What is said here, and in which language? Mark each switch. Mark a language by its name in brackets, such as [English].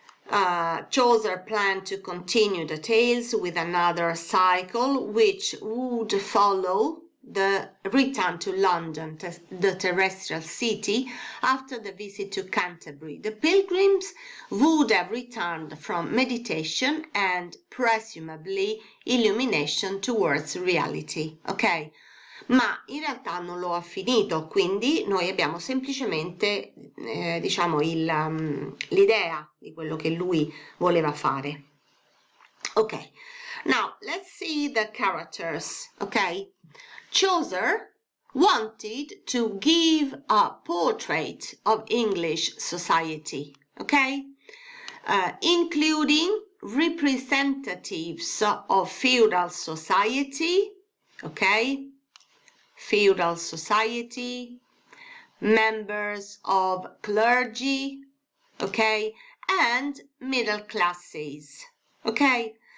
[English] Chaucer planned to continue the tales with another cycle which would follow the return to London, the terrestrial city, after the visit to Canterbury. The pilgrims would have returned from meditation and presumably illumination towards reality, ok? [Italian] Ma in realtà non lo ha finito, quindi noi abbiamo semplicemente diciamo l'idea di quello che lui voleva fare. [English] Ok, now let's see the characters. Ok, Chaucer wanted to give a portrait of English society, okay, including representatives of feudal society, okay, feudal society, members of clergy, okay, and middle classes, okay.